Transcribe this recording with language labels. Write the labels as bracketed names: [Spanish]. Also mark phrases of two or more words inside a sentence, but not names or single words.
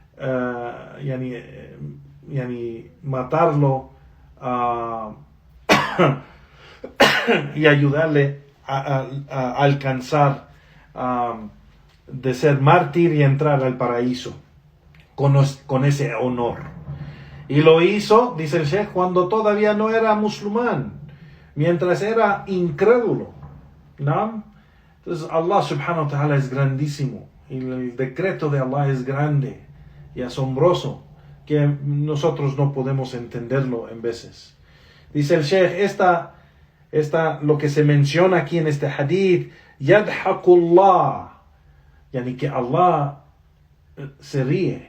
[Spanish] matarlo y ayudarle a alcanzar de ser mártir y entrar al paraíso con ese honor. Y lo hizo, dice el Sheikh, cuando todavía no era musulmán, mientras era incrédulo, ¿no? Entonces Allah [Arabic] سبحانه وتعالى [Spanish] es grandísimo y el decreto de Allah es grande y asombroso, que nosotros no podemos entenderlo en veces. Dice el Sheikh, lo que se menciona aquí en este hadith, [Arabic] يضحك الله، يعني [Spanish] que Allah se ríe.